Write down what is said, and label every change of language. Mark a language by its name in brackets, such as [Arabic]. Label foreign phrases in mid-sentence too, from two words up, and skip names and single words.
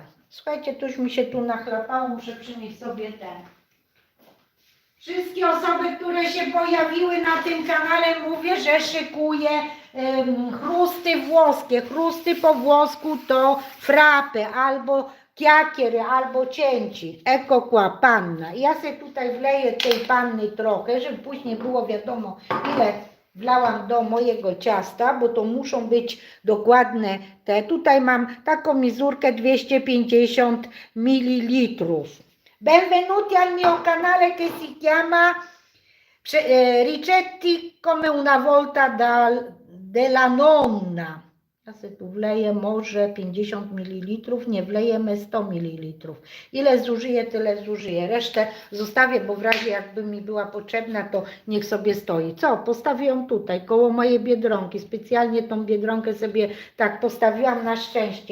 [Polish] Słuchajcie, to już mi się tu nachlapało, muszę przynieść sobie ten. Wszystkie osoby, które się pojawiły na tym kanale, mówię, że szykuję chrusty włoskie. Chrusty po włosku to frappe albo chiacchiere, albo cięci. [Italian] Ecco qua, panna. [Polish] Ja sobie tutaj wleję tej panny trochę, żeby później było wiadomo, ile wlałam do mojego ciasta, bo to muszą być dokładne te. Tutaj mam taką mizurkę 250 ml. [Italian] Benvenuti al mio canale che si chiama Ricetti come una volta della nonna. [Polish] Ja sobie tu wleję może 50 ml, nie wlejemy 100 ml. Ile zużyję, tyle zużyję. Resztę zostawię, bo w razie jakby mi była potrzebna, to niech sobie stoi. Co? Postawię ją tutaj, koło mojej biedronki. Specjalnie tą biedronkę sobie tak postawiłam na szczęście.